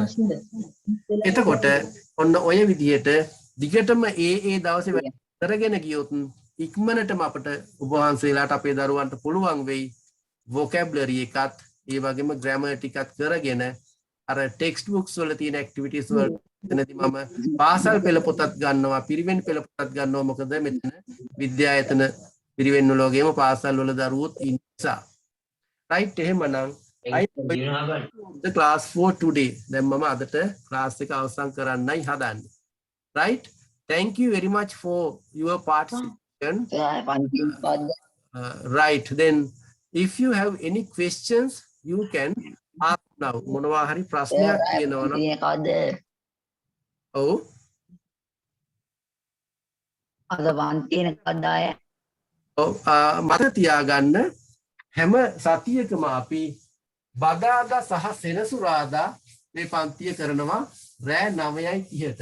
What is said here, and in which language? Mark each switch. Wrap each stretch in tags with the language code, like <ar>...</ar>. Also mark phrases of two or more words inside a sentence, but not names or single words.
<si>එතකොට ඔන්න ඔය විදිහට දිගටම ඒ දවසේ කරගෙන ගියොත් ඉක්මනටම අපිට ඔබ වහන්සේලාට අපේ දරුවන්ට පුළුවන් වෙයි vocabulary එකත් ඒ වගේම grammar ටිකත් කරගෙන අර</si> <en>text books</en> <si>වල තියෙන ඇක්ටිවිටීස් වල එතනදී මම පාසල් පෙළ පොතත් ගන්නවා පිරිවෙන් පෙළ පොතත් ගන්නවා. මොකද මෙතන විද්‍යායතන පිරිවෙන් වල වගේම පාසල් වල දරුවෝත් ඉන්න නිසා.</si> <en>right එහෙමනම් the class for today.</en> <si>දැන් මම අදට ක්ලාස් එක අවසන් කරන්නයි හදන්නේ.</si> <en>right, thank you very much for your participation. Right, then if you have any questions you can ask now.</en> <si>මොනවා හරි ප්‍රශ්නයක් තියෙනවා නම් ඔව් අද වන්තින කඩාය ඔව් මතක තියාගන්න හැම සතියකම අපි බදාදා සහ සෙනසුරාදා මේ පන්තිය කරනවා රෑ 9:30ට.</si>